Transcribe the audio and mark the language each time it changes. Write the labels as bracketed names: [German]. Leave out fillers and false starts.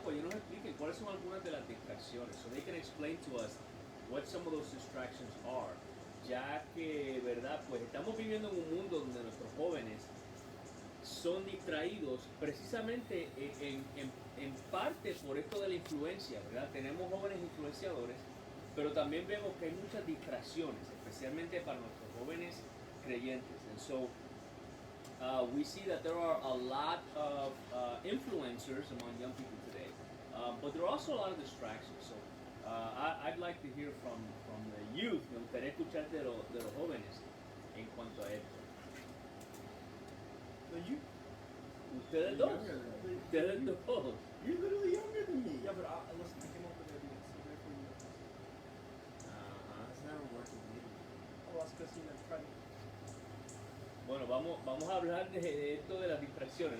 [Spanish] Pues ellos nos expliquen cuáles son algunas de las distracciones. [English] So they can explain to us what some of those distractions are. [Spanish] Ya que, ¿verdad? Pues estamos viviendo en un mundo donde nuestros jóvenes son distraídos precisamente en parte por esto de la influencia, ¿verdad? Tenemos jóvenes influenciadores, pero también vemos que hay muchas distracciones, especialmente para nuestros jóvenes creyentes. [English] And so we see that there are a lot of influencers among young people today, but there are also a lot of distractions. So I'd like to hear from the youth. [Spanish] Me gustaría escuchar de los jóvenes en cuanto a esto. [English] So you? [Spanish] Ustedes dos. [English] younger than me. [Spanish] Ustedes dos. [English] You're literally younger than me. Yeah, but listen, I came up with ideas. So therefore you. That's never worked with me. Oh, that's because you never tried it. [Spanish] Bueno, vamos a hablar de esto de las distracciones.